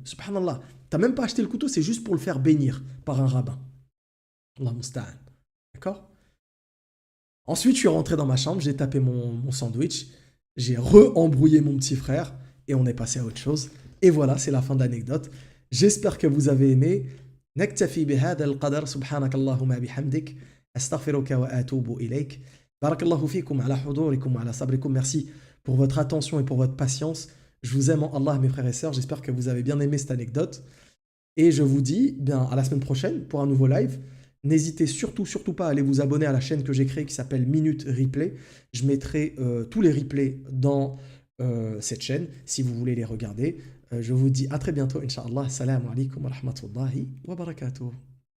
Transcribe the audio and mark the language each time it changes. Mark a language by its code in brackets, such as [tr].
[fr] Subhanallah, tu n'as même pas acheté le couteau, c'est juste pour le faire bénir par un rabbin. [ar] Allah musta'an. [fr] D'accord? Ensuite, je suis rentré dans ma chambre, j'ai tapé mon sandwich, j'ai re-embrouillé mon petit frère et on est passé à autre chose. Et voilà, c'est la fin de l'anecdote. J'espère que vous avez aimé. [ar] نكتفي بهذا القدر سبحانك اللهم بحمدك أستغفرك وأتوب إليك بارك الله فيكم على حضوركم وعلى صبركم. [fr] Merci pour votre attention et pour votre patience. Je vous aime en Allah, mes frères et sœurs. J'espère que vous avez bien aimé cette anecdote. Et je vous dis bien à la semaine prochaine pour un nouveau live. N'hésitez surtout pas à aller vous abonner à la chaîne que j'ai créée qui s'appelle Minute Replay. Je mettrai tous les replays dans cette chaîne si vous voulez les regarder. Je vous dis à très bientôt, Inch'Allah. [ar] Salam alaikum wa rahmatullahi wa barakatuh.